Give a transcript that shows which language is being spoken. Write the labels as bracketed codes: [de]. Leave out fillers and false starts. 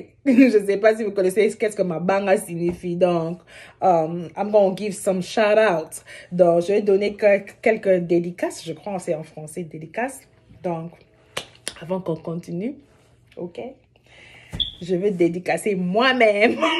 [fr] Je ne sais pas si vous connaissez qu'est-ce que Mabanga signifie. [en] Donc, I'm going to give some shout out. [fr] Donc, je vais donner quelques dédicaces. Je crois que c'est en français, dédicaces. Donc, avant qu'on continue, ok? Je vais dédicacer moi-même.